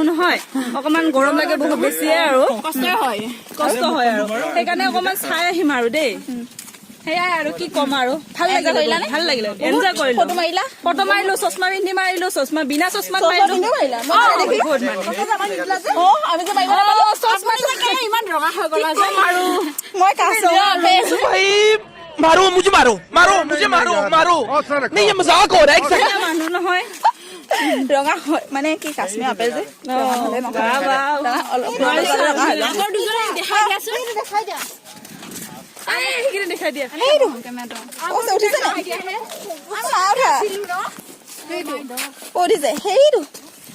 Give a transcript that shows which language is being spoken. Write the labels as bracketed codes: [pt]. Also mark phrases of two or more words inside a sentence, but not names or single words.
[as] নহয় অকমান গৰম লাগে বহুত বেছিয়ে আৰু কষ্ট হয় আৰু সেইকাৰণে অকমান চাই আহিম আৰু দেই সেয়াই আৰু কি কম আৰু ভাল লাগিলে এনজয় কৰিলো ফটো মাৰিলো চশমা পিন্ধি মাৰিলো চশমা বিনা চশমাত মাৰিলো ইমান ৰঙা হৈ গ'লা আৰু মই কাছো [hi] मारो मुझे मारो नहीं ये मजाक हो रहा है [as] মানুহ নহয় ৰঙা মানে কি কাশ্মীৰ আপেল যে দেখাই দিয়া উঠিছে সেইটো